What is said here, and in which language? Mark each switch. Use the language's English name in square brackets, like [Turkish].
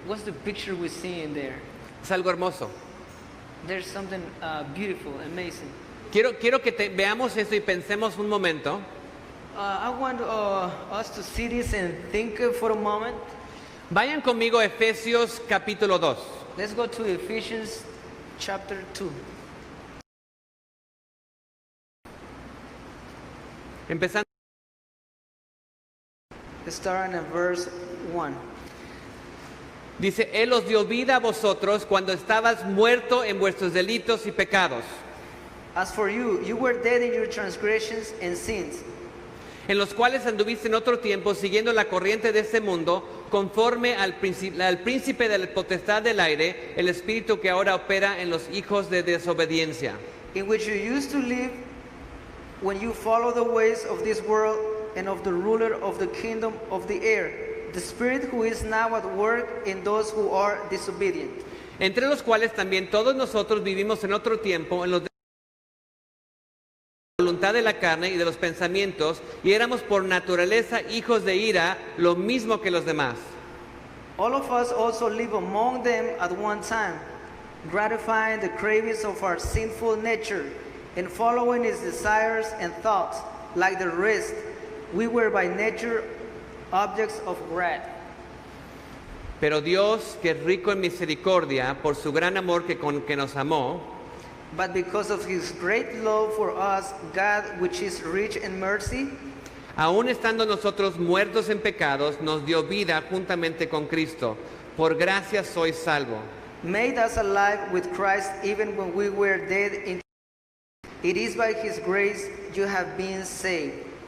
[English] What's the picture we see in there? [Spanish] Es algo hermoso. [English] There's something beautiful, amazing. [Spanish] Quiero que veamos esto y pensemos un momento. [English] I want us to see this and think for a moment. [Spanish] Vayan conmigo a Efesios capítulo 2. [English] Let's go to Ephesians chapter 2. [Spanish] Empezando. [English] Let's start in verse 1. [Spanish] Dice, Él os dio vida a vosotros cuando estabas muerto en vuestros delitos y pecados, [English] As for you, you were dead in your transgressions and sins, [Spanish] en los cuales anduviste en otro tiempo siguiendo la corriente de este mundo, conforme al príncipe de la potestad del aire, el espíritu que ahora opera en los hijos de desobediencia. [English] in which you used to live when you follow the ways of this world and of the ruler of the kingdom of the air, the spirit who is now at work in those who are disobedient. [Spanish] Entre los cuales también todos nosotros vivimos en otro tiempo, en los voluntad de la carne y de los pensamientos, y éramos por naturaleza hijos de ira, lo mismo que los demás. [English] All of us also live among them at one time, gratifying the cravings of our sinful nature and following its desires and thoughts. Like the rest, we were by nature objects of wrath. [Spanish] Pero Dios, que es rico en misericordia, por su gran amor con que nos amó, [English] But because of his great love for us, God, which is rich in mercy, [Spanish] aun estando nosotros muertos en pecados, nos dio vida juntamente con Cristo. Por gracia sois salvo. [English] made us alive with Christ even when we were dead in. It is by his grace you have been saved.